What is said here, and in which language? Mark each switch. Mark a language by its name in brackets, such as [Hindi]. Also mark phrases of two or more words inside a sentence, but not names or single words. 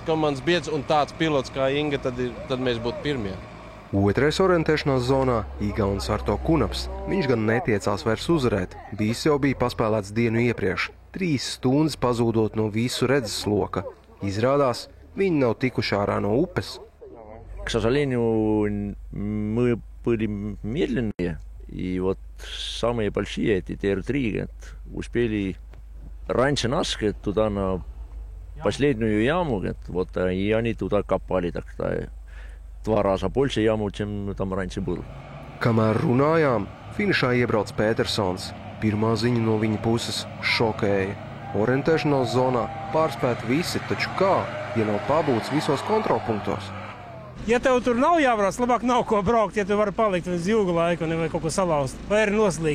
[Latvian] komandas biedrs un tāds pilots kā Inga, tad mēs būtu pirmie. Otrais orientēšanās zonā igauns Arto Kunaps. Viņš gan netiecās vairs uzvarēt. Bijis jau bija paspēlēts dienu iepriekš. 3 stundas pazūdot no visu redzesloka. Izrādās, viņi nav tikuši ārā no upes. [Russian] К сожалению, мы были медленные, и вот самые большие, эти ТР-3, успели раньше нас туда на последнюю яму, вот, и они туда копали, так что 2 раза больше яму, чем там раньше было. [Latvian] Kamēr runājām, finišā iebrauc Petersons. Pirmā ziņa no viņa puses šokēja. Orientēšanās zonā pārspēt visi, taču kā, ja nav pabūts visos kontrolpunktos? Ja tev tur nav jābrauc, labāk nav ko braukt, ja tu vari palikt uz ilgu laiku vai kaut ko salauzt, vai arī noslīgt.